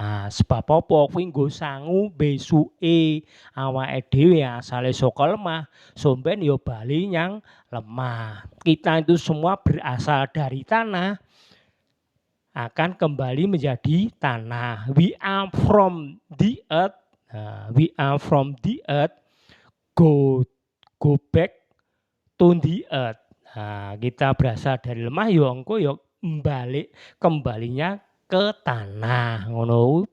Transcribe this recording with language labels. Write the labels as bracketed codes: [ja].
[jv] Sebab apa kuwi nggo sangu besuke awake dhewe asale saka lemah, somben ya bali nyang lemah. [id] Kita itu semua berasal dari tanah, akan kembali menjadi tanah. [en] We are from the earth. We are from the earth, go back to the earth. [id] Kita berasal dari lemah ya engko ya kembalinya ke tanah ngono.